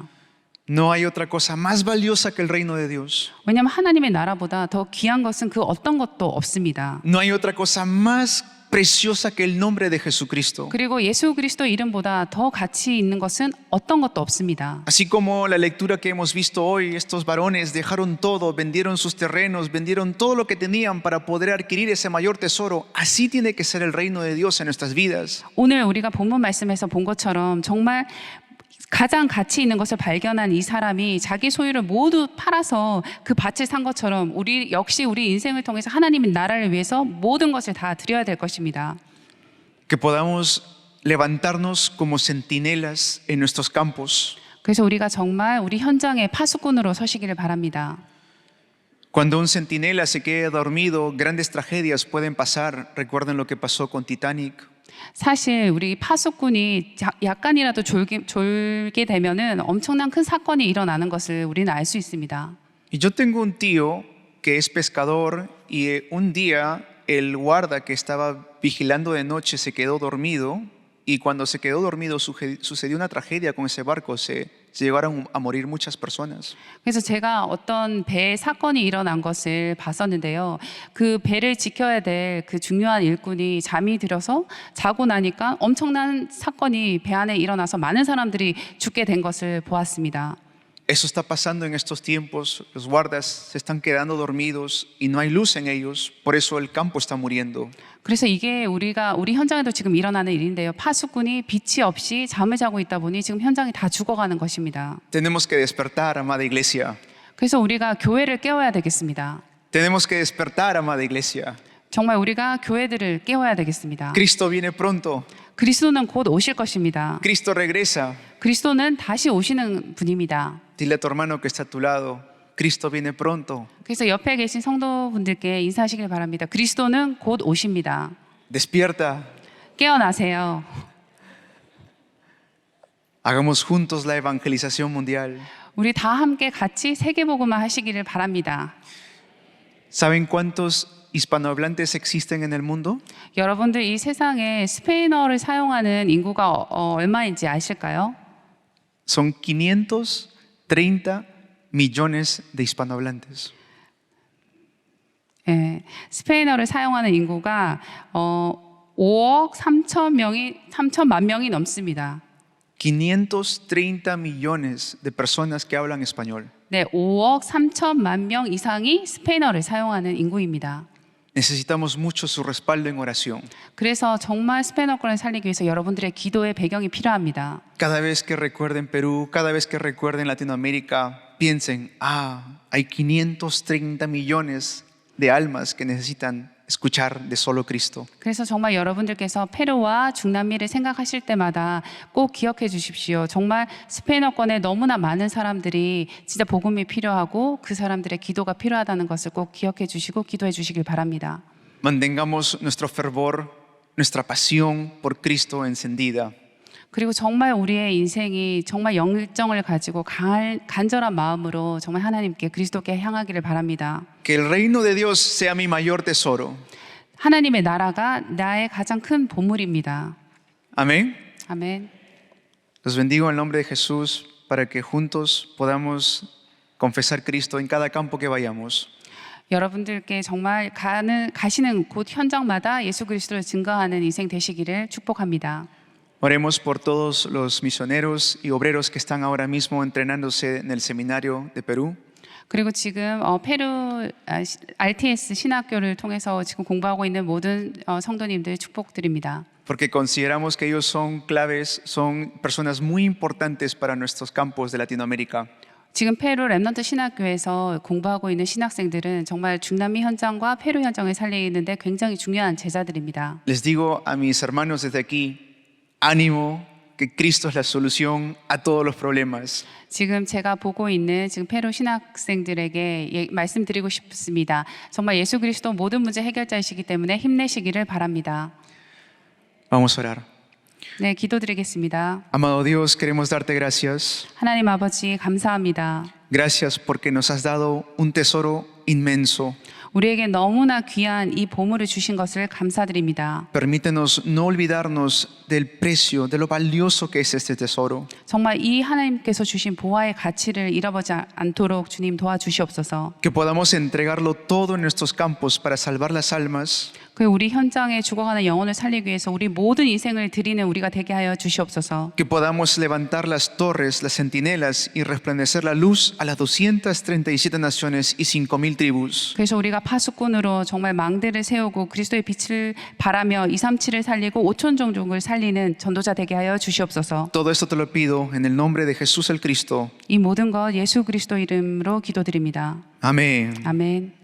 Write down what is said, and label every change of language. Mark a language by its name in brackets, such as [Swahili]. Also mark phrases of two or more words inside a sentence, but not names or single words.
[Spanish] No hay otra cosa más valiosa que el reino de Dios. [Korean] 왜냐하면 하나님의 나라보다 더 귀한 것은 그 어떤 것도 없습니다. [Spanish] No hay otra cosa más preciosa que el nombre de Jesucristo. [Korean] 그리고 예수 그리스도 이름보다 더 가치 있는 것은 어떤 것도 없습니다. [Spanish] Así como la lectura que hemos visto hoy, estos varones dejaron todo, vendieron sus terrenos, vendieron todo lo que tenían para poder adquirir ese mayor tesoro. Así tiene que ser el reino de Dios en nuestras vidas. [Korean] 오늘 우리가 본문 말씀에서 본 것처럼 정말 가장 가치 있는 것을 발견한 이 사람이 자기 소유를 모두 팔아서 그 밭을 산 것처럼 우리 역시 우리 인생을 통해서 하나님의 나라를 위해서 모든 것을 다 드려야 될 것입니다. [Spanish] Que podamos levantarnos como centinelas en nuestros campos. [Korean] 그래서 우리가 정말 우리 현장의 파수꾼으로 서시기를 바랍니다. [Spanish] Cuando un centinela se quede dormido, grandes tragedias pueden pasar. Recuerden lo que pasó con Titanic. [Korean] 사실 우리 파수꾼이 약간이라도 졸게 되면은 엄청난 큰 사건이 일어나는 것을 우리는 알 수 있습니다. [Spanish] Y yo tengo un tío que es pescador y un día el guarda que estaba vigilando de noche se quedó dormido y cuando se quedó dormido sucedió una tragedia con ese barco. Se llegaron a morir muchas personas. [Korean] 그래서 제가 어떤 배 사건이 일어난 것을 봤었는데요. 그 배를 지켜야 될 그 중요한 일꾼이 잠이 들어서 자고 나니까 엄청난 사건이 배 안에 일어나서 많은 사람들이 죽게 된 것을 보았습니다. [Spanish] Eso está pasando en estos tiempos. Los guardas se están quedando dormidos y no hay luz en ellos. Por eso el campo está muriendo. [Korean] 그래서 이게 우리 현장에도 지금 일어나는 일인데요. 파수꾼이 빛이 없이 잠을 자고 있다 보니 지금 현장이 다 죽어가는 것입니다. [Spanish] Tenemos que despertar, amada iglesia. [Korean] 그래서 우리가 교회를 깨워야 되겠습니다. [Spanish] Tenemos que despertar, amada iglesia. [Korean] 정말 우리가 교회들을 깨워야 되겠습니다. [Spanish] Cristo viene pronto. [Korean] 그리스도는 곧 오실 것입니다. [Spanish] Cristo regresa. [Korean] 그리스도는 다시 오시는 분입니다. [Spanish] Dile a tu hermano que está a tu lado. Cristo viene pronto. [Korean] 그래서 옆에 계신 성도분들께 인사하시길 바랍니다. 그리스도는 곧 오십니다. [Spanish] Despierta. [Korean] 깨어나세요. [Spanish] Hagamos juntos la evangelización mundial. [Korean] 우리 다 함께 같이 세계복음화 하시기를 바랍니다. [Spanish] ¿Saben cuántos hispanohablantes existen en el mundo? [Korean] 여러분들 이 세상에 스페인어를 사용하는 인구가 얼마인지 아실까요? [Spanish] Son 530 millones de hispanohablantes. [Korean] 예, 스페인어를 사용하는 인구가 5억 3천만 명이 넘습니다. [Spanish] 530 millones de personas que hablan español. [Korean] 네, 5억 3천만 명 이상이 스페인어를 사용하는 인구입니다. [Spanish] necesitamos mucho su respaldo en oración. [Korean] 그래서 정말 스페인어권을 살리기 위해서 여러분들의 기도의 배경이 필요합니다. [Spanish] Cada vez que recuerden Perú, cada vez que recuerden Latinoamérica, piensen, hay 530 millones de almas que necesitan escuchar de solo Cristo. [Korean] 그래서 정말 여러분들께서 페루와 중남미를 생각하실 때마다 꼭 기억해 주십시오. 정말 스페인어권에 너무나 많은 사람들이 진짜 복음이 필요하고 그 사람들의 기도가 필요하다는 것을 꼭 기억해 주시고 기도해 주시길 바랍니다. [Spanish] Mantengamos nuestro fervor, nuestra pasión por Cristo encendida. [Korean] 그리고 정말 우리의 인생이 정말 열정을 가지고 간절한 마음으로 정말 하나님께 그리스도께 향하기를 바랍니다. [Spanish] Que el reino de Dios sea mi mayor tesoro. [Korean] 하나님의 나라가 나의 가장 큰 보물입니다. [Spanish] Amén. [Korean] 아멘. [Spanish] Los bendigo en el nombre de Jesús para que juntos podamos confesar Cristo en cada campo que vayamos. [Korean] 여러분들께 정말 가시는 곳 현장마다 예수 그리스도를 증거하는 인생 되시기를 축복합니다. [Spanish] Oremos por todos los misioneros y obreros que están ahora mismo entrenándose en el seminario de Perú. [Korean] 그리고 지금 페루 RTS 신학교를 통해서 지금 공부하고 있는 모든 성도님들 축복드립니다. [Spanish] Porque consideramos que ellos son claves, son personas muy importantes para nuestros campos de Latinoamérica. [Korean] 지금 페루 렘넌트 신학교에서 공부하고 있는 신학생들은 정말 중남미 현장과 페루 현장을 살리는데 굉장히 중요한 제자들입니다. [Spanish] Les digo a mis hermanos desde aquí, ánimo, que Cristo es la solución a todos los problemas. [Korean] 지금 제가 보고 있는 지금 페루 신학생들에게 말씀드리고 싶습니다. 정말 예수 그리스도 모든 문제 해결자이시기 때문에 힘내시기를 바랍니다. [Spanish] Vamos a orar. [Korean] 네, 기도드리겠습니다. [Spanish] Amado Dios, queremos darte gracias. [Korean] 하나님 아버지 감사합니다. [Spanish] Gracias porque nos has dado un tesoro inmenso. [Korean] 우리에게 너무나 귀한 이 보물을 주신 것을 감사드립니다. [Spanish] Permítenos no olvidarnos del precio, de lo valioso que es este tesoro. [Korean] 정말 이 하나님께서 주신 보화의 가치를 잃어버리지 않도록 주님 도와주시옵소서. [Spanish] Que podamos entregarlo todo en nuestros campos para salvar las almas. [Korean] 그 우리 현장에 죽어가는 영혼을 살리기 위해서 우리 모든 인생을 드리는 우리가 되게 하여 주시옵소서. [Spanish] Que podamos levantar las torres, las centinelas y resplandecer la luz a las 237 naciones y 5,000 tribus. [Korean] 그래서 우리가 파수꾼으로 정말 망대를 세우고 그리스도의 빛을 발하며 237을 살리고 5천 종족을 살리는 전도자 되게 하여 주시옵소서. [Spanish] Todo esto te lo pido en el nombre de Jesús el Cristo. [Korean] 이 모든 것 예수 그리스도 이름으로 기도드립니다. [Spanish] Amén. [Korean] 아멘.